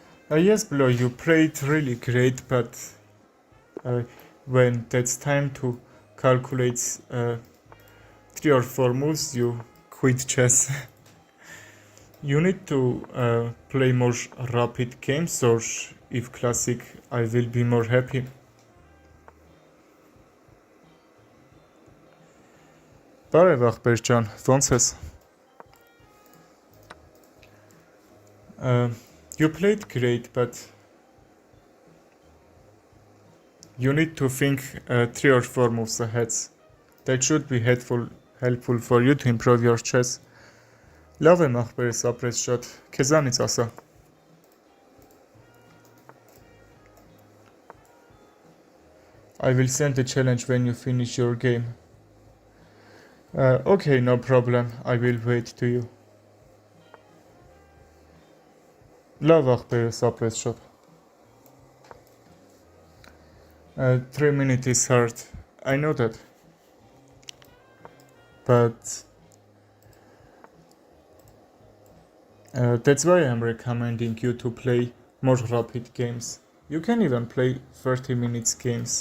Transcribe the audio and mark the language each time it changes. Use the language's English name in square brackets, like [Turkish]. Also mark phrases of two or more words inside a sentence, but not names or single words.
[English] Yes, Blo, you played really great, but when that's time to calculate 3 or 4 moves, you quit chess. You need to play more rapid games, or if classic, I will be more happy. [Armenian] Բարև ախպեր ջան, ոնց ես? [English] You played great, but you need to think 3 or 4 moves ahead. That should be helpful for you to improve your chess. [Armenian] Լավ եմ ախպերս ապրես շատ, քեզանից ասա. [English] I will send the challenge when you finish your game. Okay, no problem, I will wait to you. [Armenian] Լավ ախպերս ապրես շատ. [English] 3 minutes is hard, I know that. But that's why I'm recommending you to play more rapid games. You can even play 30 minutes games.